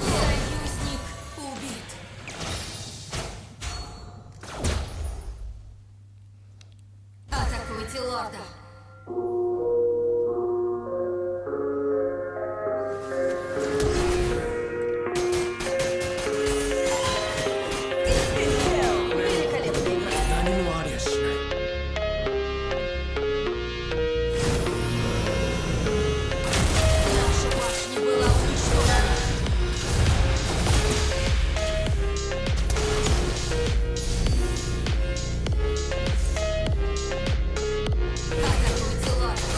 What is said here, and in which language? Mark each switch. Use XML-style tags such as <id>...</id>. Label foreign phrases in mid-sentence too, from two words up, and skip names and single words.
<ru>Союзник убит! Атакуйте лорда! Великолепная игра!</ru> <ja>何もありゃしない。</ja> <ru>Наша башня была уничтожена! Атакуйте лорда!</ru>